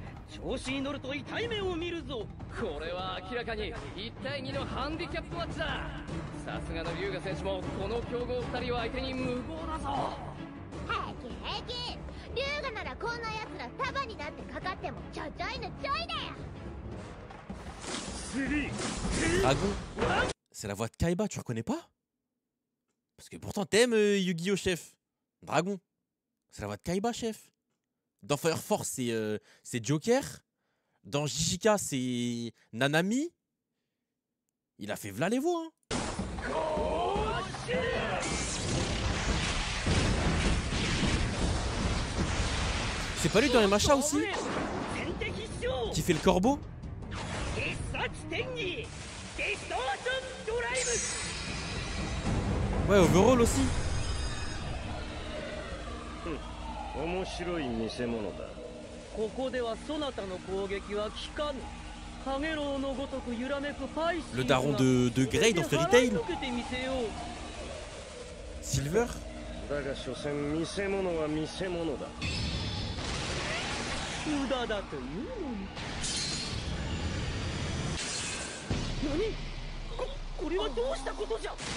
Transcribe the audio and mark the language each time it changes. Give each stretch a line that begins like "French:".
Japanese: 調子に乗ると痛い目を見るぞ。これは明らかに1対2のハンディキャップマッチだ。さすがの龍河選手もこの強豪2人を相手に無謀だぞ。平気平気。龍河ならこんな奴ら束になってかかってもちょちょいのちょいだよ。
French: Dragon, c'est la voix de Kaiba, tu reconnais pas? Parce que pourtant t'aimes Yu-Gi-Oh chef. Dragon, c'est la voix de Kaiba chef. Dans Fire Force c'est Joker. Dans Jijika c'est Nanami. Il a fait v'là les voix hein. C'est pas lui dans les machas aussi? Qui fait le corbeau? Ouais, Overall aussi.
Japanese: 面白い見せ物だ。ここではそなたの攻撃は効かぬ。カゲロウのごとく揺らめくパイシー
French: Le daron de Grey dans Fairy Tail. Silver.
Japanese: だが所詮見せ物は見せ物だ。無駄だというのに。何？これはどうしたことじゃ。